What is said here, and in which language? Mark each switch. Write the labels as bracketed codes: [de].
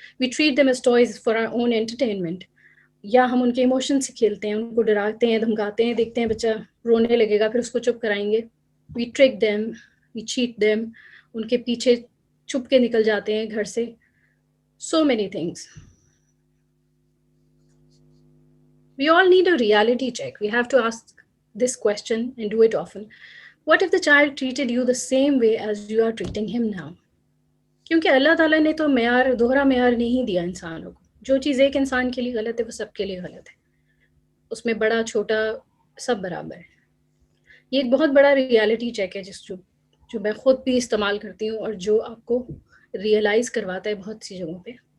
[en] We treat them as toys for our own entertainment. [ur] یا ہم ان کے ایموشن سے کھیلتے ہیں, ان کو ڈراتے ہیں, دھمکاتے ہیں, دیکھتے ہیں بچہ رونے لگے گا, پھر اس کو چپ کرائیں گے. [en] we trick them, we cheat them, [ur] ان کے پیچھے چھپ کے نکل جاتے ہیں گھر سے. [en] So many things. We all need a reality check. We have to ask this question and do it often. What if the child treated you the same way as you are treating him now? [ur] کیونکہ اللہ تعالیٰ نے تو معیار, دوہرا معیار نہیں دیا انسانوں کو. جو چیز ایک انسان کے لیے غلط ہے وہ سب کے لیے غلط ہے. اس میں بڑا چھوٹا سب برابر ہے. یہ ایک بہت بڑا ریالٹی چیک ہے جو میں خود بھی استعمال کرتی ہوں, اور جو آپ کو ریئلائز کرواتا ہے بہت سی جگہوں پہ.